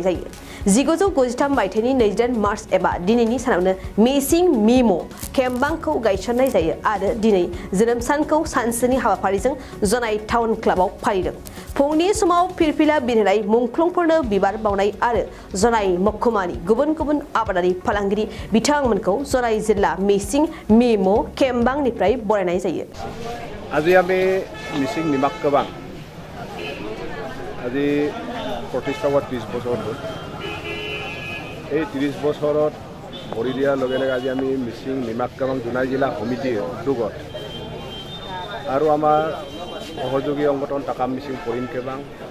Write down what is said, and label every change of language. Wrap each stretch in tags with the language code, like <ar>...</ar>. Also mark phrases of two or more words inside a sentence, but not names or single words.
<brx>जायो 1993 मायथाइनि 22 मार्च एबा दिनैनि सानावनो मेसिं मिमु खेंबांखौ गायसननाय जायो आरो दिनै जोनोम सानखौ सानसेनि हाबाफारिजों जनाय टाउन क्लाबाव फालिदों फुंनि समाव फिरफिला बिरहोनाय मुंख्लंफोरनो बिबार बावनाय आरो जनाय महकुमानि गुबुन गुबुन आबादारि फालांगिरि बिथांमोनखौ जनाय जिल्ला मेसिं मिमु खेंबांनिफ्राय बरायनाय जायो</brx> <as>আজি আমি মিसिं মিমাক কেবাং আজি প্ৰতিষ্ঠা হোৱা 30 বছৰ হ'ল এই 30 বছৰত ভৰি দিয়াৰ লগে লগে আজি আমি মিसिं মিমাক কেবাং জোনাই জিলা সমিতিৰ উদ্যোগত আৰু আমাৰ সহযোগী সংগঠন টাকাম মিसिं কৰিম কেবাং</as>